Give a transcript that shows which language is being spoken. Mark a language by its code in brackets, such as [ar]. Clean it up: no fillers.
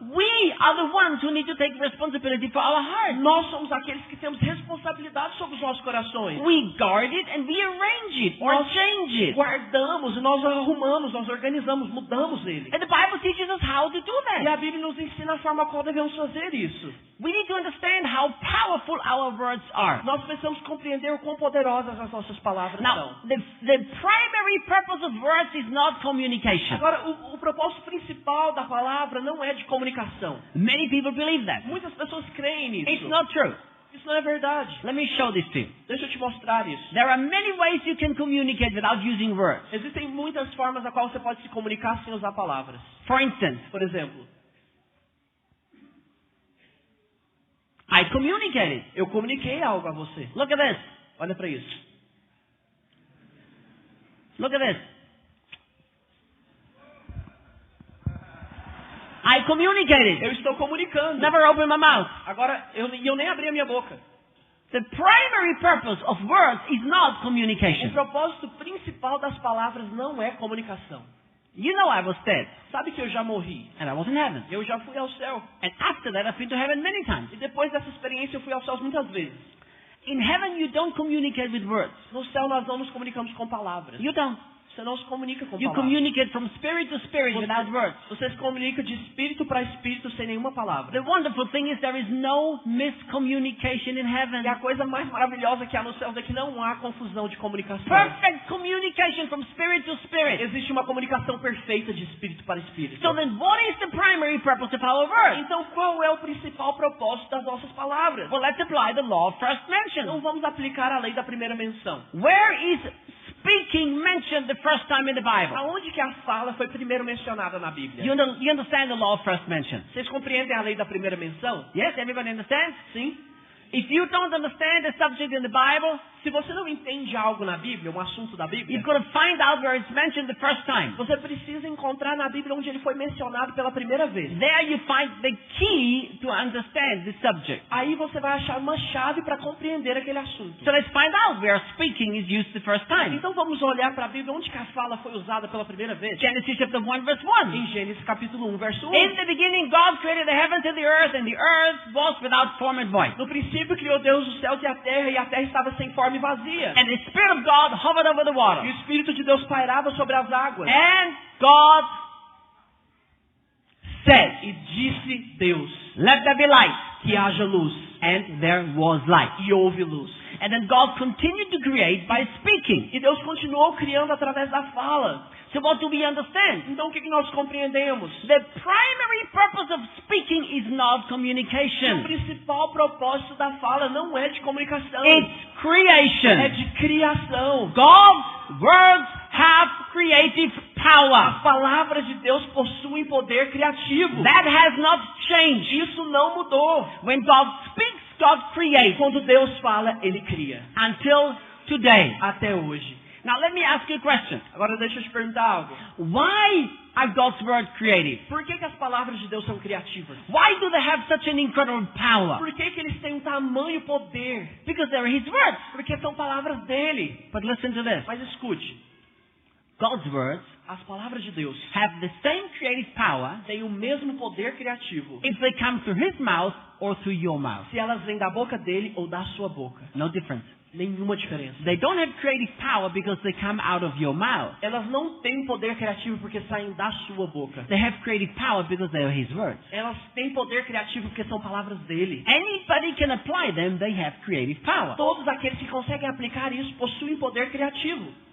[en] We are the ones who need to take responsibility for our heart. [pt] Nós somos aqueles que temos responsabilidade sobre os nossos corações. [en] We guard it and we arrange it or [pt] Nós [en] change it. [pt] guardamos, e nós arrumamos, nós organizamos, mudamos ele. [en] And the Bible teaches us how to do [pt] E [en] that. [pt] a Bíblia nos ensina a forma qual devemos fazer isso. [en] We need to understand how powerful our words are. [pt] Nós precisamos compreender o quão poderosas as nossas palavras [en] Now, [pt] são. [en] the primary purpose of words is not communication. [pt] Agora, o propósito principal da palavra não é de comunicação. [en] Many people believe that. [pt] Muitas pessoas creem nisso. [en] It's not true. [pt] Isso não é verdade. [en] Let me show this to you. [pt] Deixa eu te mostrar isso. [en] There are many ways you can communicate without using words. [pt] Existem muitas formas a qual você pode se comunicar sem usar palavras. [en] For instance, [pt] Por exemplo, [en] I communicated. [pt] eu comuniquei algo a você. [en] Look at this. [pt] Olha para isso. [en] Look at this. I communicated. [pt] Eu estou comunicando. [en] Never opened my mouth. [pt] Agora, eu nem abri a minha boca. [en] The primary purpose of words is not [pt] O [en] communication. [pt] propósito principal das palavras não é comunicação. [en] You know I was dead, [pt] Sabe que eu já morri. [en] and I was in heaven. [pt] Eu já fui ao céu. [en] And after that, I've been to heaven many times. [pt] E depois dessa experiência eu fui aos céus muitas vezes. [en] In heaven, you don't communicate with words. [pt] No céu nós não nos comunicamos com palavras. [en] You don't. [pt] Você não se comunica com [en] You [pt] palavras. [en] communicate from spirit to spirit without words. [pt] Você se comunica de espírito para espírito sem nenhuma palavra. [en] The wonderful thing is there is no miscommunication in heaven. [pt] E a coisa mais maravilhosa que há no céu é que não há confusão de comunicação. [en] Perfect communication from spirit to spirit. [pt] Existe uma comunicação perfeita de espírito para espírito. [en] So then what is the primary purpose of our words? [pt] Então qual é o principal propósito das nossas palavras? [en] Well, let's apply the law of first mention. [pt] Então vamos aplicar a lei da primeira menção. [en] Where is speaking mentioned the first time in the Bible? [pt] Aonde que a fala foi primeiro mencionada na Bíblia? [en] You understand the law of first mention? [pt] Vocês compreendem a lei da primeira menção? [en] Yes, everybody understands? [pt] Sim. [en] If you don't understand the subject in the Bible, [pt] Se você não entende algo na Bíblia, um assunto da Bíblia, [en] you've got to find out where it's mentioned the first time. [pt] você precisa encontrar na Bíblia onde ele foi mencionado pela primeira vez. [en] There you find the key to understand the subject. [pt] Aí você vai achar uma chave para compreender aquele assunto. [en] So let's find out where speaking is used the first time. [pt] Então vamos olhar para a Bíblia onde que a fala foi usada pela primeira vez. [en] Genesis chapter 1 verse 1. [pt] Em Gênesis capítulo 1, verso 1. [en] In the beginning God created the heavens and the earth was without form and void. [pt] No princípio criou Deus os céus e a terra estava sem forma e vazia. [en] And the Spirit of God hovered over the [pt] E [en] water. [pt] o Espírito de Deus pairava sobre as águas. [en] And God said, [pt] E disse Deus, [en] let there be light. [pt] que haja luz. [en] And there was light. [pt] E houve luz. [en] And then God continued to create by speaking. [pt] E Deus continuou criando através da fala. [en] So what do we understand? [pt] Então o que nós compreendemos? [en] The primary purpose of speaking is not [pt] O [en] communication. [pt] principal propósito da fala não é de comunicação. [en] It's [pt] É [en] creation. [pt] de criação. [en] God's words have creative [pt] As [en] power. [pt] palavras de Deus possuem poder criativo. [en] That has not changed. [pt] Isso não mudou. [en] When God speaks, God creates. [pt] Quando Deus fala, Ele cria. [en] Until today. [pt] Até hoje. [en] Now let me ask you a question. [pt] Agora deixa eu te perguntar algo. [en] Why are God's words creative? [pt] Por que as palavras de Deus são criativas? [en] Why do they have such an incredible power? [pt] Por que eles têm um tamanho poder? [en] Because they're His words. [pt] Porque são palavras dele. [en] But listen to this. [pt] Mas escute, [en] God's words [pt] as palavras de Deus [en] have the same creative power [pt] têm o mesmo poder criativo [en] if they come through His mouth or through your mouth. [pt] se elas vêm da boca dele ou da sua boca. [en] No difference. [pt] Nenhuma diferença. [en] They don't have creative power because they come out of your mouth. [pt] Elas não têm poder criativo porque saem da sua boca. [en] They have creative power because they are His words. [pt] Elas têm poder criativo porque são palavras dele. [en] Anybody can apply them, they have creative power. [pt] Todos aqueles que conseguem aplicar isso possuem poder criativo.